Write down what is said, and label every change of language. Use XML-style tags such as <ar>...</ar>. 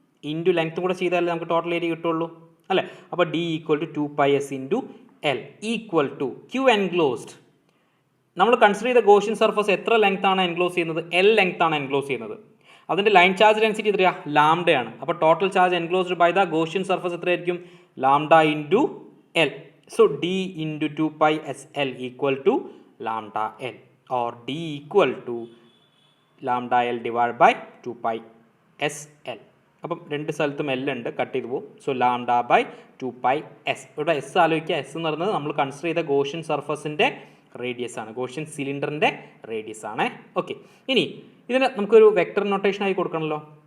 <ml>Into ലെങ്ത്തും കൂടെ ചെയ്താലേ നമുക്ക് ടോട്ടൽ ഏരിയ കിട്ടുള്ളൂ അല്ലേ? അപ്പോൾ</ml> <en>D equal to 2πS into L equal to Q enclosed.</en> <ml>നമ്മൾ കൺസിഡർ ചെയ്ത ഗോഷ്യൻ സർഫസ് എത്ര ലെങ്ത് ആണ് എൻക്ലോസ് ചെയ്യുന്നത്? എൽ ലെങ്ത് ആണ് എൻക്ലോസ് ചെയ്യുന്നത്. അതിൻ്റെ ലൈൻ ചാർജ് ഡെൻസിറ്റി എത്രയാണ്? ലാംഡയാണ്. അപ്പോൾ total charge enclosed by the Gaussian surface എത്രയായിരിക്കും?</ml> <en>Lambda into L. So D into 2πSL equal to lambda L, or D equal to lambda L divided by 2 pi s l.</en> <ml>അപ്പം രണ്ട് സ്ഥലത്തും L ഉണ്ട്, cut ചെയ്ത് പോകും.</ml> <en>So lambda by 2 pi s.</en> <ml>ഇവിടെ S ആലോചിക്കുക, S എന്ന് പറയുന്നത് നമ്മൾ കൺസിഡർ ചെയ്ത ഗോഷ്യൻ സർഫസിൻ്റെ റേഡിയസ് ആണ്, ഗോഷ്യൻ സിലിണ്ടറിൻ്റെ റേഡിയസ് ആണ്. ഓക്കെ, ഇനി ഇതിന് നമുക്കൊരു വെക്ടർ നൊട്ടേഷൻ ആയി കൊടുക്കണമല്ലോ.</ml>